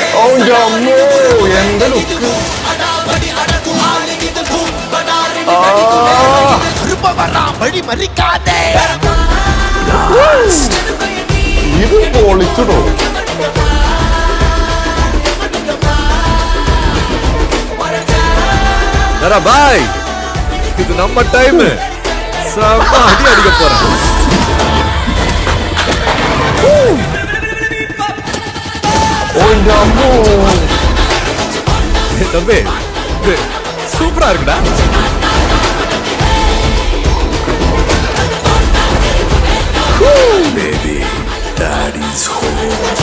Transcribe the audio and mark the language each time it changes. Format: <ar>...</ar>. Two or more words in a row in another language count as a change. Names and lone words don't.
<ml>എന്റെ ലുക്ക്. ഇത് പൊളിച്ചിടോ.</ml> <ta>பாய், இது நம்ம டைம். செம்ம அடி அடிக்க போறேன். தம்பி, சூப்பரா இருக்குடா.</ta> <en>Baby, daddy's home.</en>